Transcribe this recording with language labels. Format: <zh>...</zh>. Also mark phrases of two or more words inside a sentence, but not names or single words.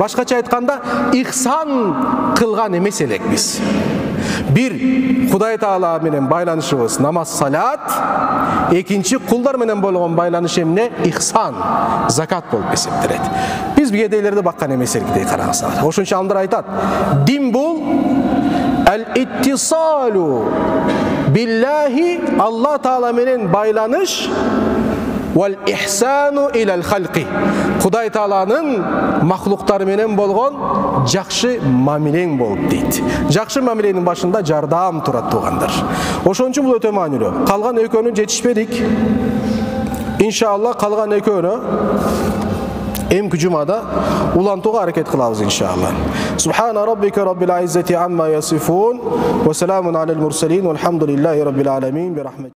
<ky>Башкача айтканда, ихсан кылган эмес элек биз. Бир Кудай Таала менен байланышыбыз намаз, салат. Экинчи кулдар менен болгон байланыш эмне? Ихсан, закат болуп эсептелет. Биз кедейлерди баккан эмес элек дей караңыздар. Ошон үчүн алымдар айтат, дин бул</ky> <ar>الاتصال بالله,</ar> <ky>Аллах Таала менен байланыш,</ky> <ar>والإحسان إلى الخلق,</ar> <ky>Кудай Тааланын махлуктары менен болгон жакшы мамилең болуп дейт. Жакшы мамиленин башында жардам турат туугандар. Ошон үчүн бул өтө маанилүү. Калган экөөнү жетишпедик. Иншалла калган экөөнү эмки жумада улантууга аракет кылабыз иншалла.</ky> <ar>سبحان ربك رب العزة عما يصفون وسلام على المرسلين والحمد لله رب العالمين.</ar>